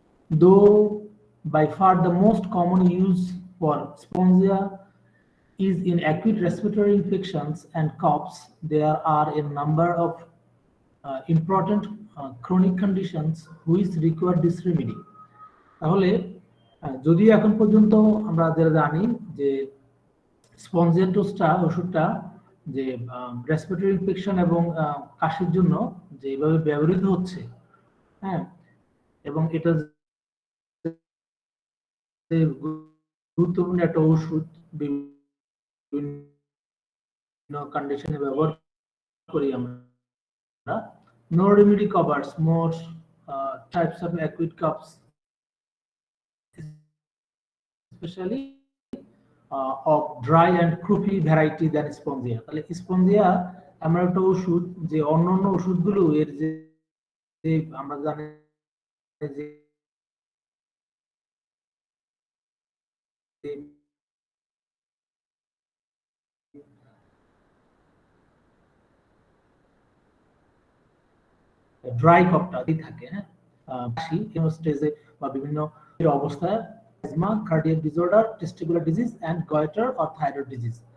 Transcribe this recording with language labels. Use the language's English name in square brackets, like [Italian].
[English] Though by far the most common use for spongia is in acute respiratory infections and coughs, there are a number of important chronic conditions which require this remedy. [Bangla] তাহলে যদিও এখন পর্যন্ত আমরা যারা জানি যে Spongia টোস্টা ওষুধটা যে রেসপিরেটরি ইনফেকশন এবং কাশির জন্য যেভাবে ব্যবহৃত হচ্ছে, হ্যাঁ, এবং এটা গুরুত্বপূর্ণ একটা ওষুধ, বিভিন্ন কন্ডিশনে ব্যবহার করি আমরা। [English] No remedy covers more types of acute coughs, especially of dry and croupy variety than spongia. [Bangla] তাহলে স্পঞ্জিয়া এমন একটা ওষুধ যে অন্যান্য ওষুধগুলো এর যে আমরা জানি যে ড্রাই কফটা থাকে, হ্যাঁ, স্টেজে বা বিভিন্ন অবস্থায় asthma, cardiac disorder, [English] Testicular disease and goitre or thyroid disease.